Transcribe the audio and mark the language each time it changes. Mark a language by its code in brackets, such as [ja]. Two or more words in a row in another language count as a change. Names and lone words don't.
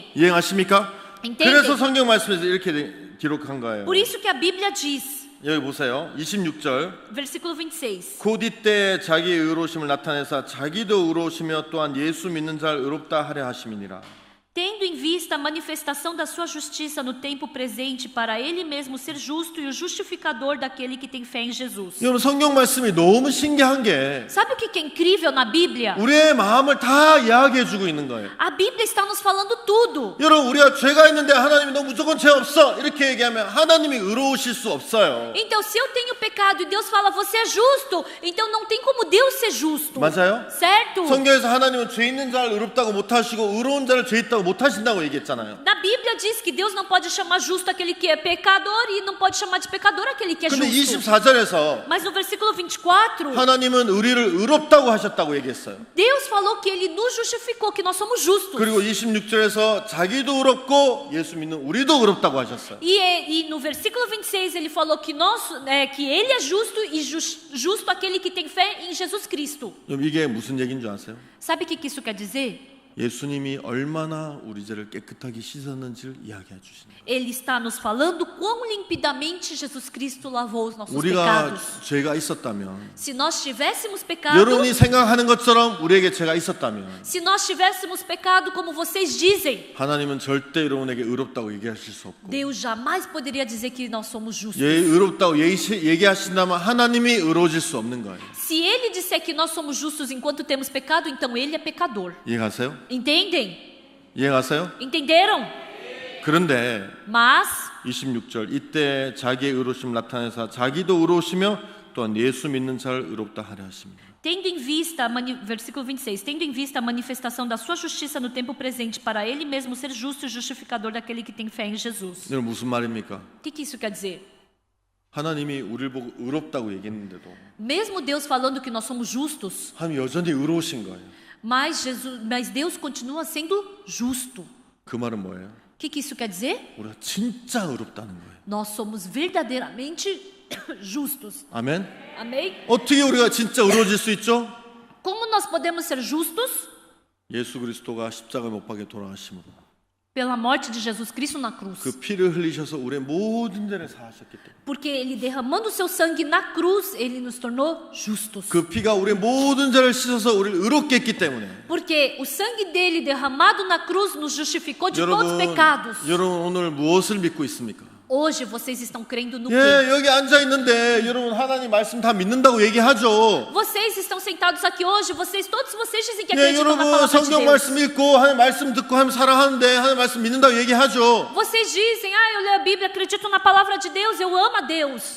[ko] 이해하십니까? [pt] Entendem? [ko] 그래서 성경 말씀에서 이렇게 기록한 거예요. [pt] Por isso que a Bíblia diz, [ko] 여기 보세요. 26절. [pt] versículo 26. [ko] 곧 이때 자기의 의로우심을 나타내사 자기도 의로우시며 또한 예수 믿는 자를 의롭다 하려 하심이니라. [pt] em vista a manifestação da sua justiça no tempo presente, para ele mesmo ser justo e o justificador daquele que tem fé em Jesus. [ko] 여러분 성경 말씀이 너무 신기한 게 [pt] Sabe o que é incrível na Bíblia? [ko] 우리의 마음을 다 이야기해 주고 있는 거예요. [pt] A Bíblia está nos falando tudo. [ko] 여러분 우리가 죄가 있는데 하나님이 너 무조건 죄 없어 이렇게 얘기하면 하나님이 의로우실 수 없어요. [pt] Então, se eu tenho pecado e Deus fala, você é justo, então não tem como Deus ser justo. [ko] 맞아요? [pt] Certo? [ko] 성경에서 하나님은 죄 있는 자를 의롭다고 못하시고 의로운 자를 죄 있다고 못하신다고 얘기했잖아요. [pt] Na Bíblia diz que Deus não pode chamar justo aquele que é pecador e não pode chamar de pecador aquele que é [ko] 근데 [pt] justo. [ko] 24절에서 [pt] Mas no versículo 24, [ko] 하나님은 우리를 의롭다고 하셨다고 얘기했어요. [pt] Deus falou que Ele nos justificou, que nós somos justos. [ko] 그리고 26절에서 자기도 의롭고 예수 믿는 우리도 의롭다고 하셨어요. [pt] E no versículo 26 Ele falou que, que Ele é justo e justo aquele que tem fé em Jesus Cristo. [ko] 그럼 이게 무슨 얘기인 줄 아세요? [pt] Sabe o que isso quer dizer? [ko] 예수님이 얼마나 우리 죄를 깨끗하게 씻었는지를 이야기해 주시는 거예요. [pt] Ele está nos falando quão limpidamente Jesus Cristo lavou os nossos [ko] 우리가 [pt] pecados. [ko] 죄가 있었다면 [pt] Se nós tivéssemos pecado, [ko] 여러분이 생각하는 것처럼 우리에게 죄가 있었다면 [pt] se nós tivéssemos pecado como vocês dizem, [ko] 하나님은 절대 여러분에게 의롭다고 얘기하실 수 없고 [pt] Deus jamais poderia dizer que nós somos justos. [ko] 의롭다고 얘기하신다면 하나님이 의로워질 수 없는 거예요. [pt] Se Ele disser que nós somos justos enquanto temos pecado, então Ele é pecador. [ko] 이해가세요? [pt] Entendem? [ko] 이해가세요? [pt] Entenderam? [ko] 그런데 [pt] Mas [ko] 26절 이때 자기의 의로우심 나타내사 자기도 의로우시며 또한 예수 믿는 자를 의롭다 하려 하십니다. [pt] tendo em vista, versículo 26, tendo em vista a manifestação da sua justiça no tempo presente, para Ele mesmo ser justo e justificador daquele que tem fé em Jesus. [ko] 여러분 무슨 말입니까? [pt] O que isso quer dizer? [ko] 하나님이 우리를 보고 의롭다고 얘기했는데도 [pt] Mesmo Deus falando que nós somos justos, [ko] 하나님 여전히 의로우신 거예요. [pt] mas Deus continua sendo justo. [ko] 그 말은 뭐예요? [pt] O que isso quer dizer? [ko] 우리가 진짜 의롭다는 거예요. [pt] Nós somos verdadeiramente justos. [ko] 아멘. [pt] Amém? [ko] 어떻게 우리가 진짜 의로워질 수 있죠? [pt] Como nós podemos ser justos? [ko] 예수 그리스도가 십자가 못 박에 돌아가심으로 [pt] Pela morte de Jesus Cristo na cruz. [ko] 그 피를 흘리셔서 우리의 모든 죄를 사하셨기 때문에 [pt] Porque Ele derramando o seu sangue na cruz, Ele nos tornou justos. [ko] 그 피가 우리의 모든 죄를 씻어서 우리를 의롭게 했기 때문에 [pt] Porque o sangue dele derramado na cruz nos justificou de todos os pecados. [ko] 여러분 오늘 무엇을 믿고 있습니까? [pt] Hoje vocês estão crendo no quê? [ko] 예, 여기 앉아 있는데 여러분 하나님 말씀 다 믿는다고 얘기하죠. [pt] Vocês estão sentados aqui hoje, todos vocês dizem que [ko] 예, [pt] acreditam na [ko] 여러분 [pt] palavra de [ko] 성경 [pt] Deus. [ko] 말씀 읽고 하나님 말씀 듣고 하나님 사랑하는데 하나님 말씀 믿는다고 얘기하죠. [pt] Vocês dizem, eu leio a Bíblia, acredito na palavra de Deus, eu amo a Deus.